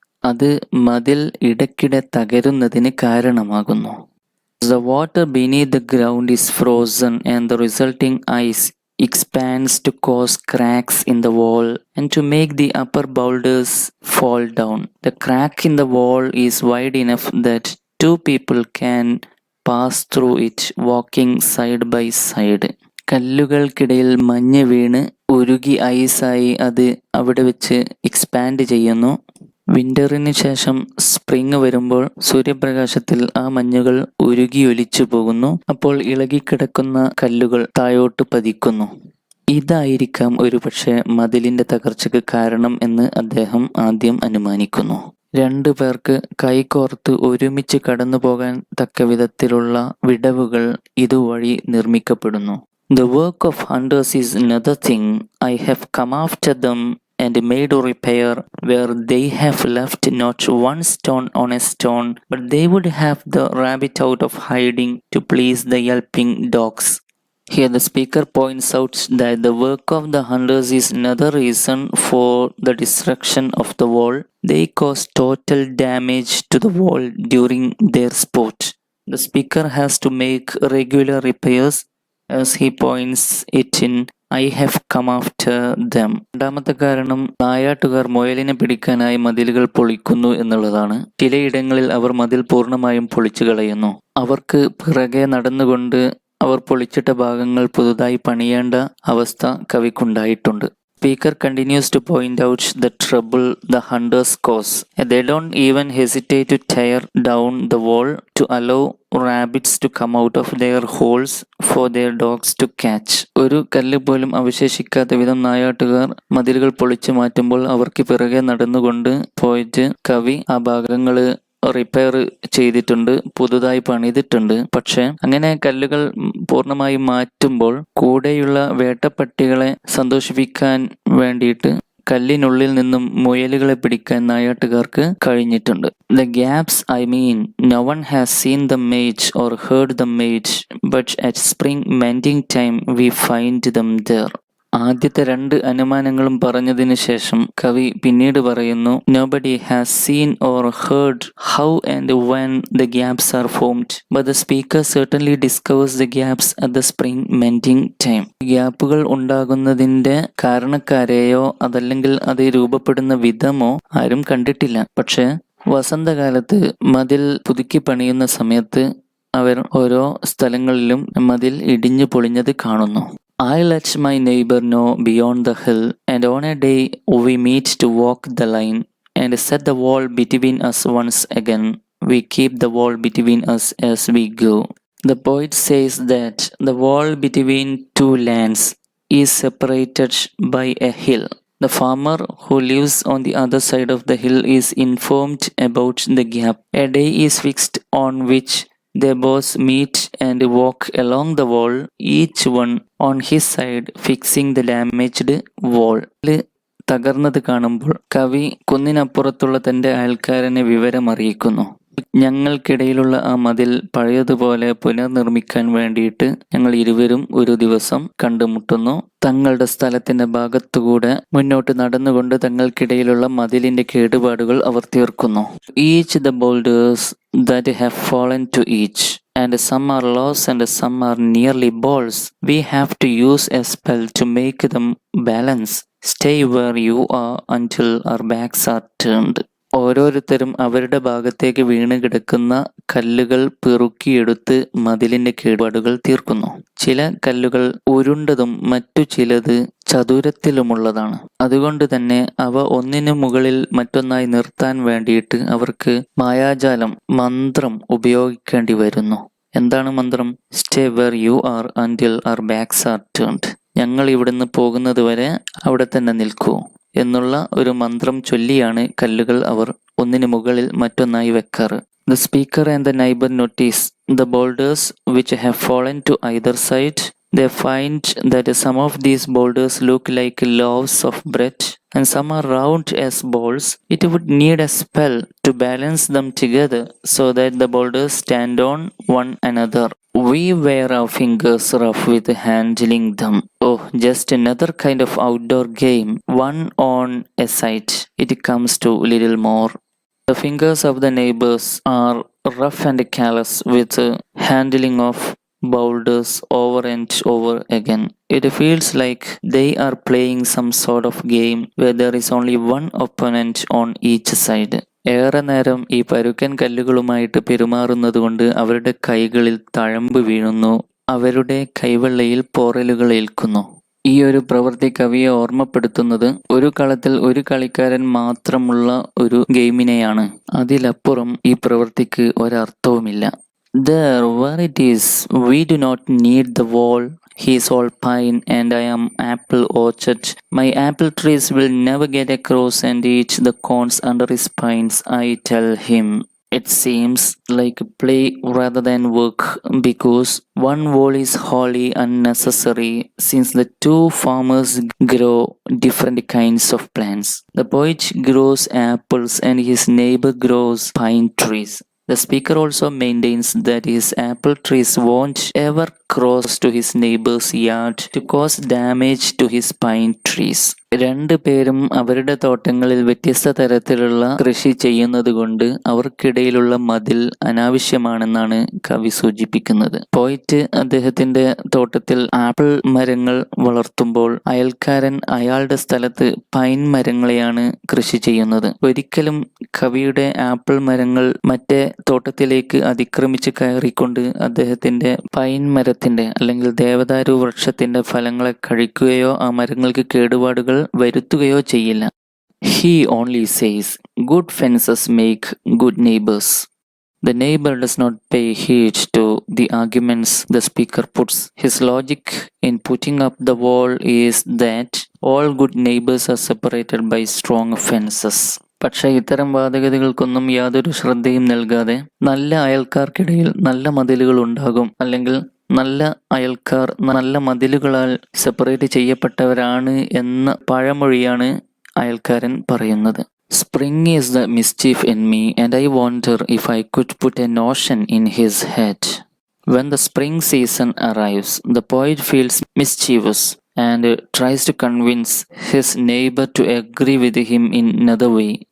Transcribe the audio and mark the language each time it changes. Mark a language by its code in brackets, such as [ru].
[ml] അത് മതിൽ ഇടയ്ക്കിടെ തകരുന്നതിന് കാരണമാകുന്നു. [en] The water beneath the ground is frozen and the resulting ice expands to cause cracks in the wall and to make the upper boulders fall down. The crack in the wall is wide enough that two people can pass through it walking side by side. [ml] കല്ലുകൾക്കിടയിൽ മഞ്ഞ് വീണ് ഉരുകി ഐസായി അത് അവിടെ വെച്ച് expand ചെയ്യുന്നു. വിന്ററിന് ശേഷം spring വരുമ്പോൾ സൂര്യപ്രകാശത്തിൽ ആ മഞ്ഞുകൾ ഉരുകിയൊലിച്ചു പോകുന്നു. അപ്പോൾ ഇളകിക്കിടക്കുന്ന കല്ലുകൾ താഴോട്ട് പതിക്കുന്നു. ഇതായിരിക്കാം ഒരുപക്ഷെ മതിലിന്റെ തകർച്ചയ്ക്ക് കാരണം എന്ന് അദ്ദേഹം ആദ്യം അനുമാനിക്കുന്നു. രണ്ടു പേർക്ക് കൈകോർത്ത് ഒരുമിച്ച് കടന്നു പോകാൻ തക്കവിധത്തിലുള്ള വിടവുകൾ ഇതുവഴി നിർമ്മിക്കപ്പെടുന്നു. [en] The work of hunters is another thing. I have come after them and made repair where they have left not one stone on a stone, but they would have the rabbit out of hiding to please the yelping dogs. Here the speaker points out that the work of the hunters is another reason for the destruction of the wall. They cause total damage to the wall during their sport. The speaker has to make regular repairs, as he points it in I have come after them. [ml] രണ്ടാമത്തെ കാരണം നായാട്ടുകാർ മുയലിനെ പിടിക്കാനായി മതിലുകൾ പൊളിക്കുന്നു എന്നുള്ളതാണ്. ചിലയിടങ്ങളിൽ അവർ മതിൽ പൂർണ്ണമായും പൊളിച്ചു കളയുന്നു. അവർക്ക് പിറകെ നടന്നുകൊണ്ട് അവർ പൊളിച്ചിട്ട ഭാഗങ്ങൾ പുതുതായി പണിയേണ്ട അവസ്ഥ കവിക്കുണ്ടായിട്ടുണ്ട്. [en] Speaker continues to point out the trouble the hunters cause. They don't even hesitate to tear down the wall to allow rabbits to come out of their holes for their dogs to catch. [ml] ഒരു കല്ല് പോലും അവശേഷിക്കാത്ത വിധം നായാട്ടുകാർ മതിലുകൾ പൊളിച്ചു മാറ്റുമ്പോൾ അവർക്ക് പിറകെ നടന്നുകൊണ്ട് പോയിട്ട് കവി ആ ഭാഗങ്ങള് റിപ്പയർ ചെയ്തിട്ടുണ്ട്, പുതുതായി പണിതിട്ടുണ്ട്. പക്ഷെ അങ്ങനെ കല്ലുകൾ പൂർണ്ണമായി മാറ്റുമ്പോൾ കൂടെയുള്ള വേട്ടപ്പട്ടികളെ സന്തോഷിപ്പിക്കാൻ വേണ്ടിയിട്ട് കല്ലിനുള്ളിൽ നിന്നും മുയലുകളെ പിടിക്കാൻ നായാട്ടുകാർക്ക് കഴിഞ്ഞിട്ടുണ്ട്. [en] The gaps, I mean, no one has seen them made or heard them made, but at spring mending time we find them there. [ml] ആദ്യത്തെ രണ്ട് അനുമാനങ്ങളും പറഞ്ഞതിന് ശേഷം കവി പിന്നീട് പറയുന്നു, [en] Nobody has seen or heard how and when the gaps are formed, but the speaker certainly discovers the gaps at the spring mending time. [ml] ഗ്യാപ്പുകൾ ഉണ്ടാകുന്നതിന്റെ കാരണക്കാരെയോ അതല്ലെങ്കിൽ അത് രൂപപ്പെടുന്ന വിധമോ ആരും കണ്ടിട്ടില്ല. പക്ഷെ വസന്തകാലത്ത് മതിൽ പുതുക്കി പണിയുന്ന സമയത്ത് അവർ ഓരോ സ്ഥലങ്ങളിലും മതിൽ ഇടിഞ്ഞു പൊളിഞ്ഞത് കാണുന്നു. [en] I let my neighbor know beyond the hill, and on a day we meet to walk the line and set the wall between us once again. We keep the wall between us as we go. The poet says that the wall between two lands is separated by a hill. The farmer who lives on the other side of the hill is informed about the gap. A day is fixed on which they both meet and walk along the wall, each one on his side fixing the damaged wall. [ml] തകർന്നത് കാണുമ്പോൾ കവി കുന്നിനപ്പുറത്തുള്ള തന്റെ അയൽക്കാരനെ വിവരം അറിയിക്കുന്നു. ഞങ്ങൾക്കിടയിലുള്ള ആ മതിൽ പഴയതുപോലെ പുനർനിർമ്മിക്കാൻ വേണ്ടിയിട്ട് ഞങ്ങൾ ഇരുവരും ഒരു ദിവസം കണ്ടുമുട്ടുന്നു. തങ്ങളുടെ സ്ഥലത്തിന്റെ ഭാഗത്തുകൂടെ മുന്നോട്ട് നടന്നുകൊണ്ട് തങ്ങൾക്കിടയിലുള്ള മതിലിന്റെ കേടുപാടുകൾ അവർ തീർക്കുന്നു. [en] Each the boulders that have fallen to each, and some are lost and some are nearly balls. We have to use a spell to make them balance. Stay where you are until our backs are turned. [ml] ഓരോരുത്തരും അവരുടെ ഭാഗത്തേക്ക് വീണ് കിടക്കുന്ന കല്ലുകൾ പെറുക്കിയെടുത്ത് മതിലിന്റെ കേടുപാടുകൾ തീർക്കുന്നു. ചില കല്ലുകൾ ഉരുണ്ടതും മറ്റു ചിലത് ചതുരത്തിലുമുള്ളതാണ്. അതുകൊണ്ട് തന്നെ അവ ഒന്നിനു മുകളിൽ മറ്റൊന്നായി നിർത്താൻ വേണ്ടിയിട്ട് അവർക്ക് മായാജാലം, മന്ത്രം ഉപയോഗിക്കേണ്ടി വരുന്നു. എന്താണ് മന്ത്രം? [en] Stay where you are until our backs are turned. [ml] ഞങ്ങൾ ഇവിടുന്ന് പോകുന്നത് വരെ അവിടെ തന്നെ നിൽക്കൂ എന്നുള്ള ഒരു മന്ത്രം ചൊല്ലിയാണ് കല്ലുകൾ അവർ ഒന്നിനു മുകളിൽ മറ്റൊന്നായി വെക്കാറ്. [en] The speaker and the neighbor notice the boulders which have fallen to either side. They find that some of these boulders look like loaves of bread and some are round as balls. It would need a spell to balance them together so that the boulders stand on one another. We wear our fingers rough with handling them. Oh, just another kind of outdoor game, one on a side. It comes to little more. The fingers of the neighbors are rough and callous with handling of boulders over and over again. It feels like they are playing some sort of game where there is only one opponent on each side. [ml] ഏറെ നേരം ഈ പരുക്കൻ കല്ലുകളുമായിട്ട് പെരുമാറുന്നതുകൊണ്ട് അവരുടെ കൈകളിൽ തഴമ്പ് വീഴുന്നു, അവരുടെ കൈവെള്ളയിൽ പോറലുകൾ ഏൽക്കുന്നു. ഈ ഒരു പ്രവൃത്തി കവിയെ ഓർമ്മപ്പെടുത്തുന്നത് ഒരു കളത്തിൽ ഒരു കളിക്കാരൻ മാത്രമുള്ള ഒരു ഗെയിമിനെയാണ്. അതിലപ്പുറം ഈ പ്രവൃത്തിക്ക് ഒരർത്ഥവുമില്ല. [en] There, where it is, we do not need the wall. He is all pine and I am apple orchard. My apple trees will never get across and eat the cones under his pines, I tell him. It seems like play rather than work because one wall is wholly unnecessary since the two farmers grow different kinds of plants. The poet grows apples and his neighbor grows pine trees. The speaker also maintains that his apple trees won't ever cross to his neighbor's yard to cause damage to his pine trees. [ml] രണ്ടു പേരും അവരുടെ തോട്ടങ്ങളിൽ വ്യത്യസ്ത തരത്തിലുള്ള കൃഷി ചെയ്യുന്നത് കൊണ്ട് അവർക്കിടയിലുള്ള മതിൽ അനാവശ്യമാണെന്നാണ് കവി സൂചിപ്പിക്കുന്നത്. പോയിറ്റ് അദ്ദേഹത്തിന്റെ തോട്ടത്തിൽ ആപ്പിൾ മരങ്ങൾ വളർത്തുമ്പോൾ അയൽക്കാരൻ അയാളുടെ സ്ഥലത്ത് പൈൻ മരങ്ങളെയാണ് കൃഷി ചെയ്യുന്നത്. ഒരിക്കലും കവിയുടെ ആപ്പിൾ മരങ്ങൾ മറ്റേ തോട്ടത്തിലേക്ക് അതിക്രമിച്ച് കയറിക്കൊണ്ട് അദ്ദേഹത്തിന്റെ പൈൻ മരത്തിന്റെ അല്ലെങ്കിൽ ദേവദാരു വൃക്ഷത്തിന്റെ ഫലങ്ങളെ കഴിക്കുകയോ ആ മരങ്ങൾക്ക് കേടുപാടുകൾ വരുത്തുകയോ ചെയ്യില്ല. [en] He only says, good fences make good neighbors. The neighbor does not pay heed to the arguments the speaker puts. His logic in putting up the wall is that all good neighbors are separated by strong fences. [ml] പക്ഷെ ഇത്തരം വാദഗതികൾക്കൊന്നും യാതൊരു ശ്രദ്ധയും നൽകാതെ നല്ല അയൽക്കാർക്കിടയിൽ നല്ല മതിലുകൾ ഉണ്ടാകും, അല്ലെങ്കിൽ നല്ല അയൽക്കാർ നല്ല മതിലുകളാൽ സെപ്പറേറ്റ് ചെയ്യപ്പെട്ടവരാണ് എന്ന പഴമൊഴിയാണ് അയൽക്കാരൻ പറയുന്നത്. [en] Spring is the mischief in me and I wonder if I could put a notion in his head. When the spring season arrives, the poet feels mischievous and tries to convince his neighbor to agree with him in another way.